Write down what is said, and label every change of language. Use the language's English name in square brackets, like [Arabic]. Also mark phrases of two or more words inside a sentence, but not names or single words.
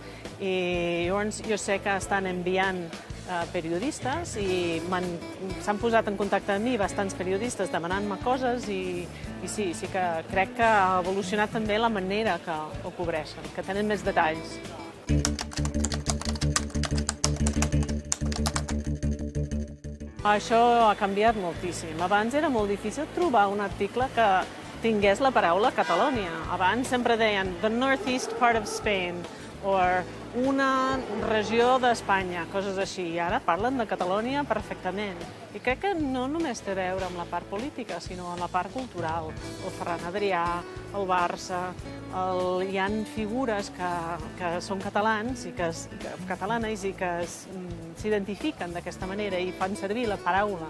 [Catalan] I llavors jo sé que estan enviant periodistes i s'han posat en contacte amb mi bastants periodistes demanant-me coses i sí que crec que ha evolucionat també la manera que ho cobreixen, que tenen més detalls. Això ha canviat moltíssim. Abans era molt difícil trobar un article que tingués la paraula Catalunya. Abans sempre deien [English] the northeast part of Spain [Catalan] o una regió d'Espanya, coses així. I ara parlen de Catalunya perfectament. I crec que no només té a veure amb la part política, sinó amb la part cultural. El Ferran Adrià, el Barça, hi ha figures que són catalans i catalanes i que s'identifiquen d'aquesta manera i fan servir la paraula.